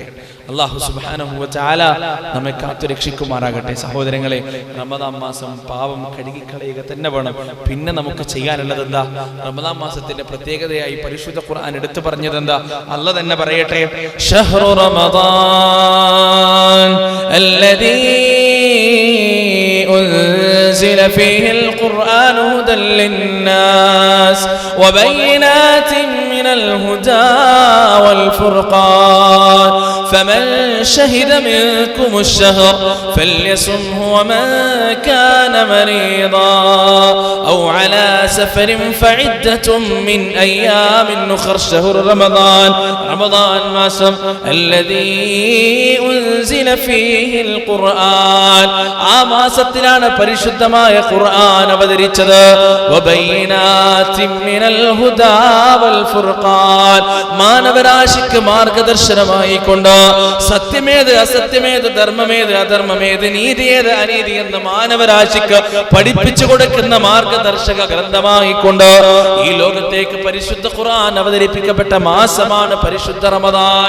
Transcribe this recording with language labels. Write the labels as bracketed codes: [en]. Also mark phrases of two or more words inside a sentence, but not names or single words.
[ar] الله سبحانه وتعالى [ml] നമ്മെ കാത്തുരക്ഷിക്കുമാറാകട്ടെ. സഹോദരങ്ങളെ, റമദാൻ മാസം പാപം കഴുകിക്കളയുക തന്നെ വേണം. പിന്നെ നമുക്ക് ചെയ്യാനുള്ളത് എന്താ? റമദാൻ മാസത്തിന്റെ പ്രത്യേകതയായി പരിശുദ്ധ ഖുർആൻ എടുത്തു പറഞ്ഞത് എന്താ? അല്ലാഹ് തന്നെ പറയട്ടെ, [ar] شهر رمضان الذي أنزل فيه القرآن هدى للناس وبينات من الهدى والفرقان فمن شهد منكم الشهر فليصمه ومن كان مريضا أو على سفر فعدة من أيام أخر. شهر رمضان ماسم الذي أنزل فيه القرآن [ml] മാസത്തിലാണ് പരിശുദ്ധമായ ഖുർആൻ അവതരിച്ചത്. [ar] وبينات من الهدى والفرقان فرقان, [ml] മാനവരാശിക്ക് മാർഗദർശനമായിക്കൊണ്ട് സത്യമേത് അസത്യമേത് ധർമ്മമേത് അധർമ്മമേത് നീതിയേത് അനീതി എന്ന് മാനവരാശിക്ക് പഠിപ്പിച്ചു കൊടുക്കുന്ന മാർഗദർശക ഗ്രന്ഥമായിക്കൊണ്ട് ഈ ലോകത്തേക്ക് പരിശുദ്ധ ഖുർആൻ അവതരിപ്പിക്കപ്പെട്ട മാസമാണ് പരിശുദ്ധ റമദാൻ.